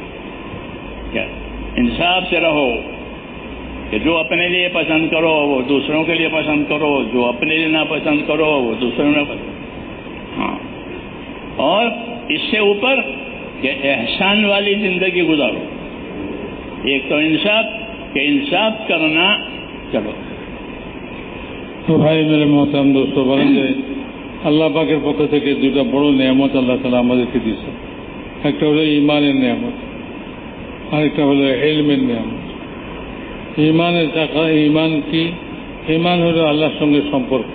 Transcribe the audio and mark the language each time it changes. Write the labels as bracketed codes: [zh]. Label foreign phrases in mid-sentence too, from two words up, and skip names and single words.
[ur] کیا انصاف سے رہو، کہ جو اپنے لیے پسند کرو وہ دوسروں کے لیے پسند کرو، جو اپنے لیے ناپسند کرو وہ دوسروں نے پسند. ہاں، اور اس سے اوپر کہ احسان والی زندگی گزارو. ایک تو انصاف، کہ انصاف کرنا. چلو [bn] তো ভাই [ur] میرے محترم دوست, [bn] বলেন যে আল্লাহ পাকের পক্ষ থেকে দুটা বড় নিয়ামত আল্লাহ তাআলা আমাদেরকে দিয়েছে. একটা হলো ঈমানের নিয়ামত, আরেকটা হলো ইলমের নিয়ামত. ঈমানের টাকা, ঈমান কি? ঈমান হলো আল্লাহর সঙ্গে সম্পর্ক.